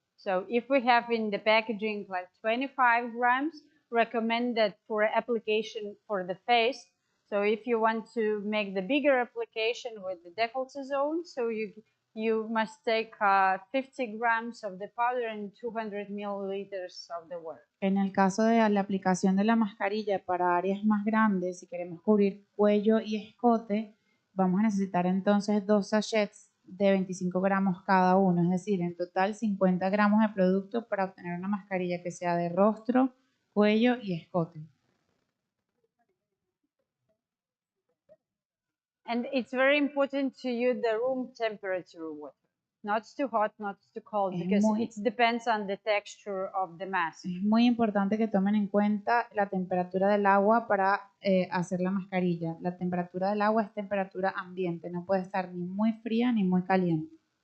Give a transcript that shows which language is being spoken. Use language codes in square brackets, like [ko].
[en] So if we have in the packaging like 25 grams, recommended for application for the face. So if you want to make the bigger application with the décolleté zone, so you must take 50 grams of the powder and 200 milliliters of the water. [es] En el caso de la aplicación de la mascarilla para áreas más grandes, si queremos cubrir cuello y escote, vamos a necesitar entonces 2 sachets de 25 gramos cada uno, es decir, en total 50 gramos de producto para obtener una mascarilla que sea de rostro, cuello y escote. [en] And it's very important to use the room temperature water. Not too hot, not too cold, because it depends on the texture of the mask. [es] Es muy importante que tomen en cuenta la temperatura del agua para hacer la mascarilla. La temperatura del agua es temperatura ambiente, no puede estar ni muy fría ni muy caliente.